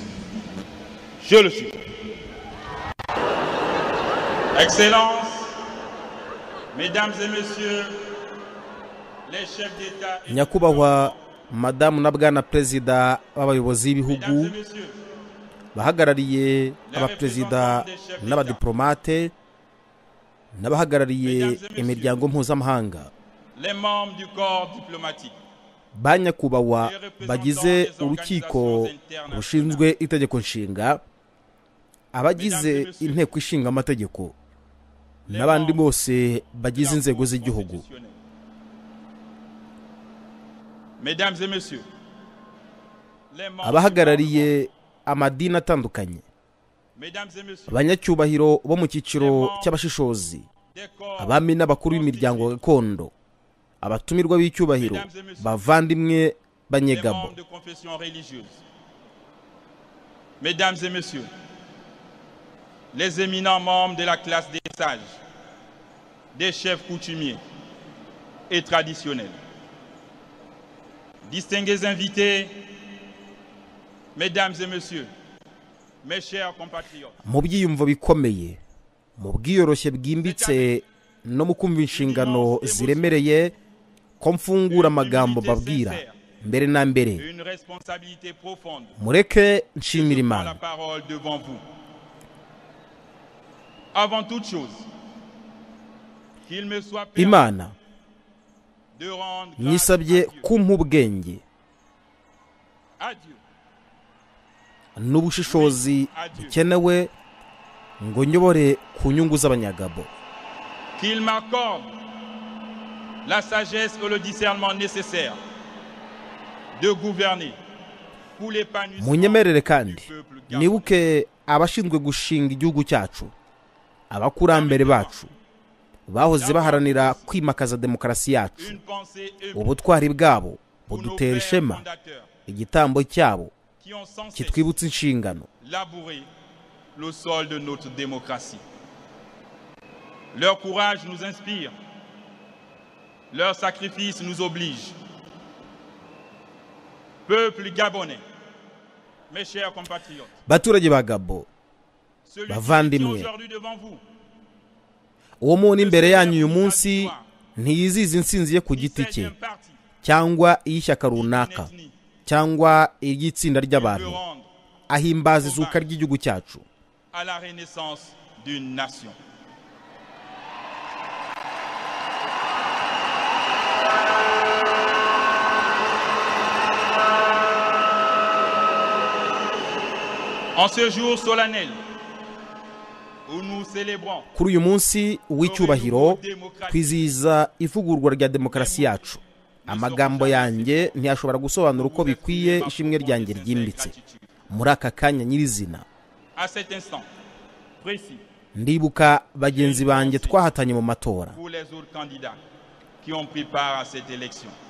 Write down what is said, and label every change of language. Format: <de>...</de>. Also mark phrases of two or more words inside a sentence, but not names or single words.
<fr>Je le suis. Excellences, Mesdames et Messieurs, les chefs d'État et</fr> <rw>Nyakubahwa Madamu na Bwana Perezida w'abayobozi b'ibihugu,</rw> <fr>Mesdames et Messieurs,</fr> <rw>bahagarariye abaperezida n'abadiplomate n'abahagarariye imiryango mpuzamahanga,</rw> <fr>les membres du corps diplomatique,</fr> <rw>ba nyakubahwa bagize urukiko rushinzwe itegeko nshinga, abagize inteko ishinga amategeko n'abandi bose bagize inzego z'igihugu.</rw> <fr>Mesdames et Messieurs, les membres</fr> <rw>Abahagarariye amadini atandukanye,</rw> <fr>Mesdames et Messieurs,</fr> <rw>abanyacyubahiro bo mu cyiciro cy'abashishozi,</rw> <fr>des corps,</fr> <rw>abami n'abakuru b'imiryango gakondo, abatumirwa b'icyubahiro, bavandimwe</rw> <fr>les</fr> <rw>banyegabo,</rw> <fr>membres de confession religieuse, Mesdames et Messieurs, les éminents membres de la classe des sages, des chefs coutumiers et traditionnels, distingués invités, Mesdames et Messieurs, mes chers compatriotes,</fr> <rw>mu byiyumvo bikomeye, mu bwiyoroshye bwimbitse no mu kumva inshingano ziremereye, ko mfungura amagambo babwira mbere na mbere.</rw> <fr>une responsabilité profonde</fr> <rw>Mureke nshimira</rw> <fr>prend la</fr> <rw>Imana.</rw> <fr>parole devant vous. Avant toute chose, qu'il me soit permis</fr> <rw>Imana</rw> <fr>de rendre grâce</fr> <rw>nyisabye</rw> <fr>à Dieu,</fr> <rw>kumpa ubwenge</rw> <fr>à Dieu,</fr> <rw>n'ubushishozi bukenewe ngo nyobore ku nyungu z'abanyagabo,</rw> <fr>qu'il m'accorde la sagesse et le discernement nécessaires de gouverner pour l'épanouissement</fr> <rw>munyemerere kandi</rw> <fr>du peuple gabonais.</fr> <rw>nibuke abashinzwe gushinga igihugu cyacu, abakurambere bacu bahoze baharanira kwimakaza demokarasi yacu.</rw> <fr>Une pensée émue</fr> <rw>Ubutwari bwabo</rw> <fr>pour nos</fr> <rw>budutera</rw> <fr>pères</fr> <rw>ishema,</rw> <fr>fondateurs</fr> <rw>igitambo cyabo</rw> <fr>qui ont sans cesse</fr> <rw>kitwibutsa inshingano.</rw> <fr>labourer le sol de notre démocratie. Leur courage nous inspire, leur sacrifice nous oblige. Peuple gabonais, mes chers compatriotes,</fr> <rw>Baturage ba Gabo,</rw> <fr>celui qui est</fr> <rw>bavandimwe,</rw> <fr>aujourd'hui devant vous,</fr> <rw>uwo muntu imbere yanyu uyu munsi ntiyiziza intsinzi ye ku</rw> <fr>il</fr> <rw>giti</rw> <fr>s'agit</fr> <rw>cye</rw> <fr>d'un parti</fr> <rw>cyangwa iy'ishyaka runaka</rw> <fr>d'une ethnie,</fr> <rw>cyangwa iry'itsinda</rw> <fr>veut</fr> <rw>ry'abantu,</rw> <fr>rendre</fr> <rw>ahimbaza izuka ry'igihugu cyacu.</rw> <fr>à la renaissance d'une nation. En ce jour solennel où nous célébrons</fr> <rw>Kuri uyu munsi w'icyubahiro twizihiza ivugururwa rya demokarasi yacu, amagambo yanjye ntiyashobora gusobanura uko bikwiye ishimwe ryanjye ryimbitse muri aka kanya nyirizina.</rw> <fr>à cet instant précis</fr> <rw>Ndibuka bagenzi banjye twahatanye mu matora,</rw> <fr>pour les autres candidats qui ont pris part à cette élection.</fr>